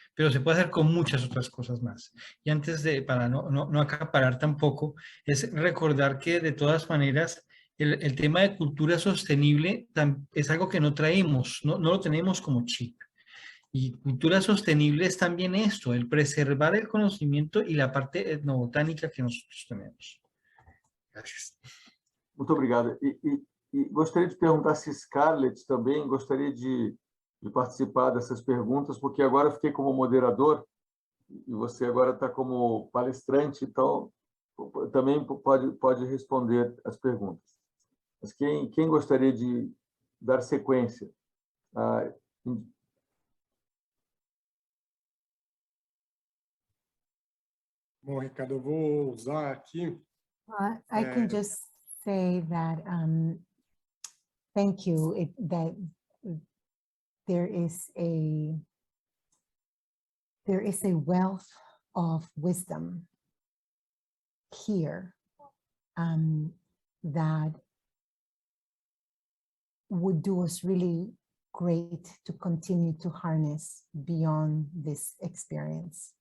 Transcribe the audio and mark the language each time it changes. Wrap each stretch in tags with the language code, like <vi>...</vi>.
<es>Pero se puede hacer con muchas otras cosas más. Y antes de, para no acaparar tampoco, es recordar que de todas maneras el tema de cultura sostenible es algo que no traemos, no lo tenemos como chip. Y cultura sostenible es también esto, el preservar el conocimiento y la parte etnobotánica que nosotros tenemos. Gracias.</es> <pt>Muito obrigado. E gostaria de perguntar se Scarlett também gostaria de participar dessas perguntas, porque agora eu fiquei como moderador e você agora está como palestrante, então também pode responder as perguntas. Mas quem gostaria de dar sequência? Bom, Ricardo, eu vou usar aqui.</pt> <en>I can just say that thank you. That there is a wealth of wisdom here that would do us really great to continue to harness beyond this experience.</en>